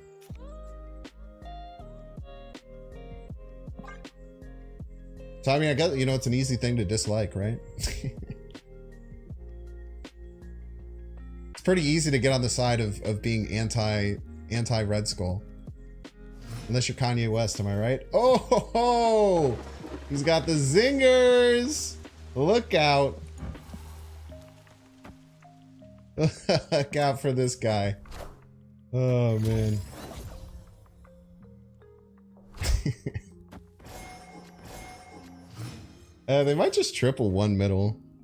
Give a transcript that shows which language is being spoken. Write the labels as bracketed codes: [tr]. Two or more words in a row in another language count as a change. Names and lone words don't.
[en] So I mean, I guess, you know, it's an easy thing to dislike, right? It's pretty easy to get on the side of being anti-Red Skull. Unless you're Kanye West, am I right? Oh, ho, ho! He's got the zingers! Look out. Look out for this guy. Oh, man. They might just triple one middle.